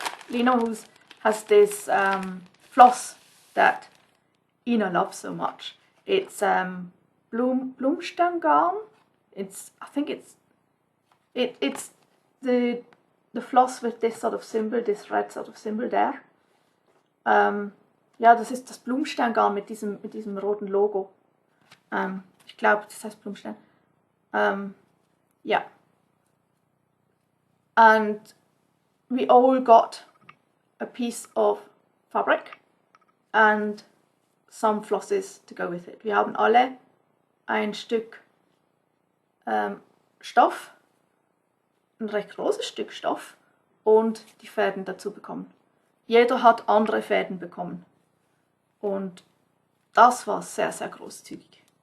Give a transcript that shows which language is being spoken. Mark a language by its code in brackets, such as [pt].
[en] Linnehus has this floss that Ina loves so much. It's Blumstein garn. I think it's the floss with this sort of symbol, this red sort of symbol there. [de] Ja, das ist das Blumsteingarn mit diesem roten Logo. Ich glaube, das heißt Blumstein. Ja. [en] And we all got a piece of fabric and some flosses to go with it. [de] Wir haben alle ein Stück Stoff, ein recht großes Stück Stoff und die Fäden dazu bekommen. Jeder hat andere Fäden bekommen. Und das war sehr, sehr großzügig.